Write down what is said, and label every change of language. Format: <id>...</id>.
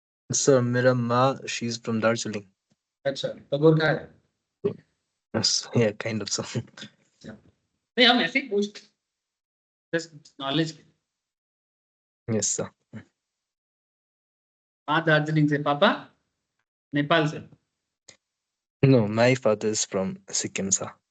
<en>Sir,</en> <hi>मेरा माँ,</hi> <en>she's from Darjeeling.</en> <hi>अच्छा, तो गोरखा है।</hi> <en>Yes, yeah, kind of so.</en> <hi>नहीं, हम ऐसे ही पूछ,</hi> <en>Just knowledge. Yes, sir.</en> <hi>माँ दार्जिलिंग से, पापा नेपाल से।</hi> <en>No, my father is from Sikkim, sir.</en>